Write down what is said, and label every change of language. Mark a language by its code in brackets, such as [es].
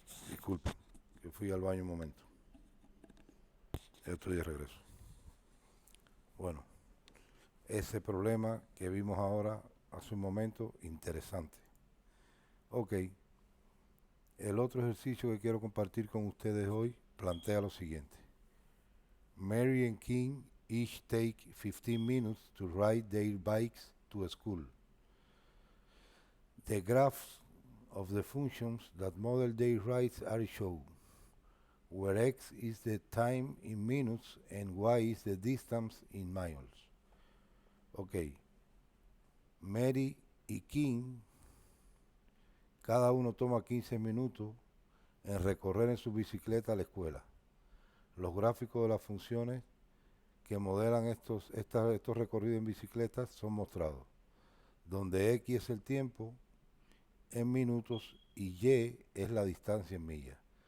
[es] Disculpen, que fui al baño un momento. Estoy de regreso. Bueno, ese problema que vimos ahora hace un momento, interesante. Ok, el otro ejercicio que quiero compartir con ustedes hoy plantea lo siguiente. [en] Mary and King each take 15 minutes to ride their bikes to school. The graphs of the functions that model their rides are shown, where x is the time in minutes and y is the distance in miles. [es] Ok, Mary y King, cada uno toma 15 minutos en recorrer en su bicicleta a la escuela. Los gráficos de las funciones que modelan estos recorridos en bicicletas son mostrados, donde x es el tiempo en minutos y y es la distancia en millas.